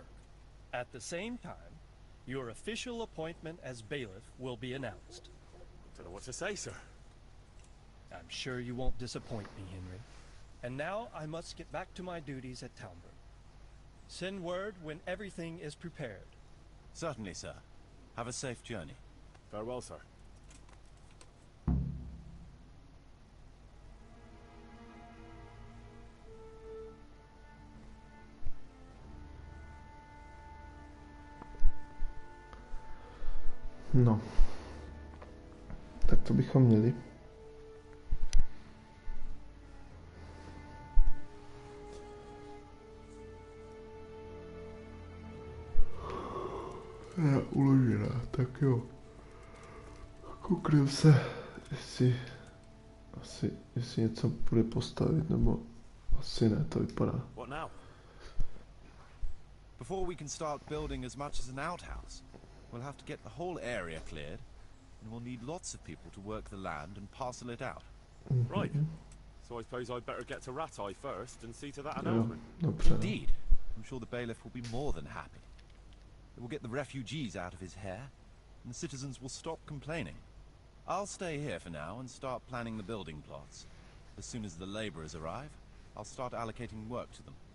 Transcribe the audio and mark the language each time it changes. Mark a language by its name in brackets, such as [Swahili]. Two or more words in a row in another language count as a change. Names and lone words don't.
[English] At the same time, your official appointment as bailiff will be announced. Don't know what to say, sir. I'm sure you won't disappoint me, Henry. And now I must get back to my duties at Talmberg. Send word when everything is prepared. Certainly, sir. Have a safe journey. Farewell, sir. No. [Czech] Tak to bychom měli. Já uložená, tak jo. Kouknem se, jestli něco bude postavit, nebo asi ne, to vypadá. [English] What now? Before we can start building as much as an outhouse, we'll have to get the whole area cleared, and we'll need lots of people to work the land and parcel it out. Right. So I suppose I'd better get to Ratai first and see to that announcement. [Czech] Dobře. [English] Indeed. I'm sure the bailiff will be more than happy. It will get the refugees out of his hair, and the citizens will stop complaining. I'll stay here for now and start planning the building plots. As soon as the labourers arrive, I'll start allocating work to them.